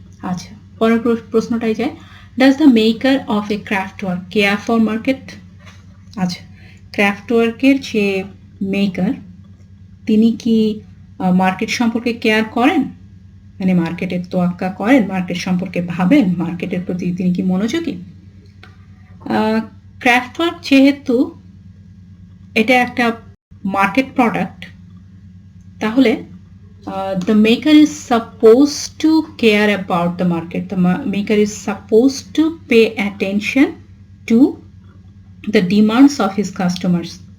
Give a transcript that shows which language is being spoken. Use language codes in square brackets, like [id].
[bn] আচ্ছা, পরের প্রশ্নটাই যায়। [en] Does the maker of a craft work care for market? [bn] আচ্ছা, ক্রাফট ওয়ার্কের যে মেকার, তিনি কি মার্কেট সম্পর্কে কেয়ার করেন, মানে মার্কেটের তোয়াক্কা করেন, মার্কেট সম্পর্কে ভাবেন, মার্কেটের প্রতি তিনি কি মনোযোগী? ক্রাফট ওয়ার্ক যেহেতু এটা একটা মার্কেট প্রোডাক্ট, তাহলে [en] the maker is supposed to care about the market. The maker is supposed to pay attention to the demands of his customers.